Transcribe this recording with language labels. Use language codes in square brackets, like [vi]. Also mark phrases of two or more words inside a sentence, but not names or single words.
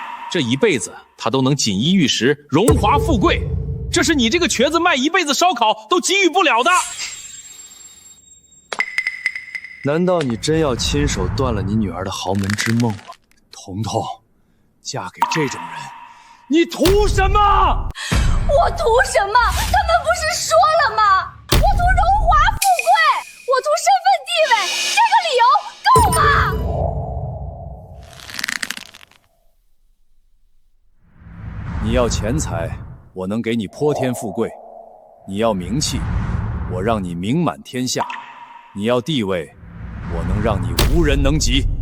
[zh] 這一輩子她都能錦衣玉食、榮華富貴，這是你這個瘸子賣一輩子燒烤都給予不了的。難道你真要親手斷了你女兒的豪門之夢嗎？彤彤，嫁給這種人，你图什么？我图什么？他们不是说了吗？我图荣华富贵，我图身份地位，这个理由够吗？你要钱财，我能给你泼天富贵；你要名气，我让你名满天下；你要地位，我能让你无人能及。